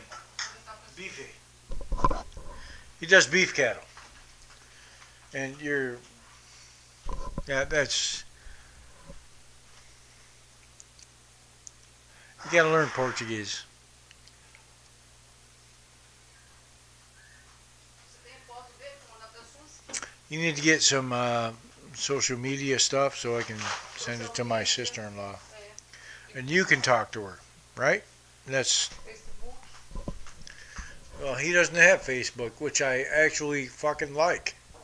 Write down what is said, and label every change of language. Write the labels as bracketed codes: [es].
[pt] Ele tá pensando. [en] Beef. He does beef cattle. And that's, you gotta learn Portuguese. [pt] Você tem foto dele pra mandar pra Suzy? [en] You need to get some social media stuff so I can send it to my sister-in-law. [pt] É. [en] And you can talk to her, right? That's, Facebook. well, he doesn't have Facebook, which I actually fucking like.